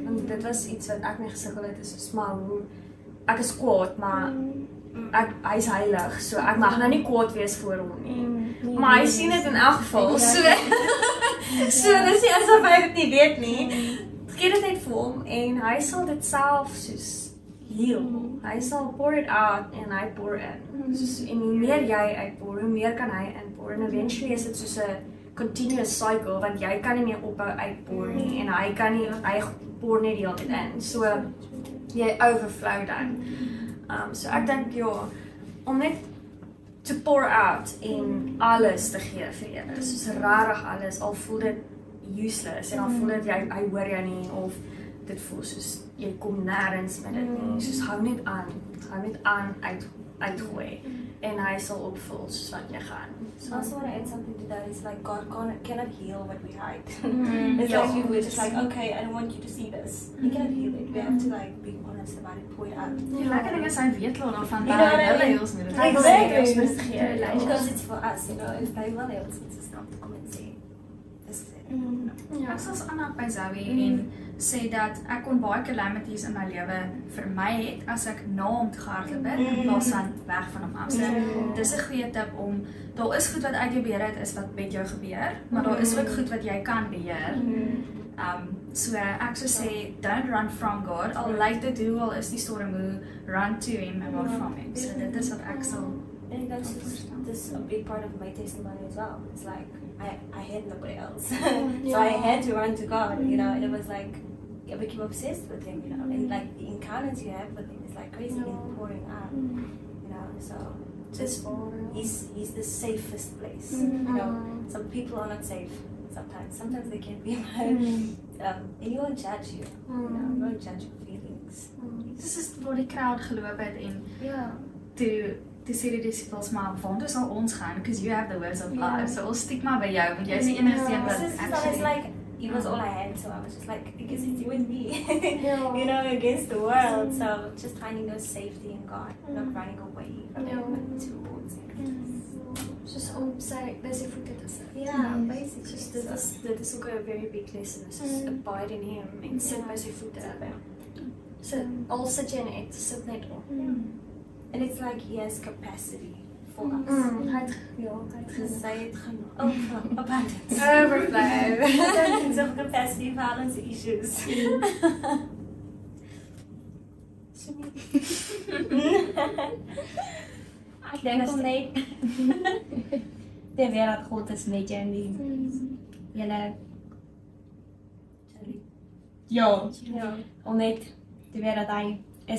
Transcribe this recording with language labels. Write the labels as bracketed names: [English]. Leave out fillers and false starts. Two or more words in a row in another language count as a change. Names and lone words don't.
[Afrikaans] Want dit was iets wat ek nie gesukkel het is soos maar hoe ek is kwaad, maar hy is heilig, so ek mag nou nie kwaad wees voor hom nie. Maar hy sien dit in elk geval, so dis nie asof hy dit nie weet nie. Gee dit net vir hom en hy sal dit self soos heal. Hy sal [English] pour it out [Afrikaans] en hy pour in. Soos, en hoe meer jy uitpour, hoe meer kan hy inpour en eventually is dit soos 'n [English] continuous cycle [Afrikaans] want jy kan nie meer ophou uitpour nie en hy kan nie, hy pour net die hele tyd in. So jy overflow dan. So ek dink ja, om net [English] to pour out [Afrikaans] en alles te gee vir Here. Soos regtig alles, al voel dit useless en al voel dit hy hoor jou nie of dit voel soos jy kom nêrens met dit nie. Soos hou net aan uitgooi en hy sal opvul soos wat jy gaan. [English] So I also want to add something to that. It's like God cannot heal what we hide. It's like you were just like, okay, I don't want you to see this. He cannot heal it. We have to like be honest about it, point out. [Afrikaans] Die lekker ding is hy weet al van [English] You know what I [Afrikaans] hulle [English] mean? [Afrikaans] ons moet dit [English] Exactly. Because it's for us, you know, if they will able to stop to come and say, this is it. [Afrikaans] Ja, ek was Anna by Zoe en sê dat ek kon baie calamities in my lewe vermy het as ek na hom toe gehardloop het in plaas van weg van hom af. So dis 'n goeie tip om daar is goed wat uit jou beheer uit is wat met jou gebeur, maar daar is ook goed wat jy kan beheer. So ek sou sê [English] don't run from God. [Afrikaans] Al lyk dit hoe al is die storm hoe, [English] run to him and not from him. [Afrikaans] So dit is wat ek sal [English] And that's this a big part of my testimony as well. It's like I had nobody else, so I had to run to God, you know. And it was like I became obsessed with Him, you know. And like the encounters you have with Him is like crazy and pouring out, you know. So just He's the safest place, you know. Some people are not safe. Sometimes they can be, and He won't judge you, you know. He won't judge your feelings. [Afrikaans] dis is waar die crowd geloop het en toe sê die disciples maar waar sal ons gaan [English] because you have the words of life. [Afrikaans] So ons stiek maar by jou want jy is die enigste een wat [English] It's actually like He was all I had, so I was just like, I guess it's you and me, you know, against the world. So just finding those safety in God, not running away from Him, but towards Him. [Afrikaans] Soos om sy voete te sit. [English] Yeah, basically. [Afrikaans] Soos dit is ook 'n [English] very big lesson. [Afrikaans] Soos [English] abide in him [Afrikaans] en sit by sy voete. Sit, al sit jy net, sit net op. [English] And it's like He has capacity for us. [Afrikaans] Hy het Gesê het genoeg. [English] Abundance. overflow. Abundance of capacity for all ons issues. [Afrikaans] Ek dink om net te weet dat God is met jou en die julle om net te weet dat hy is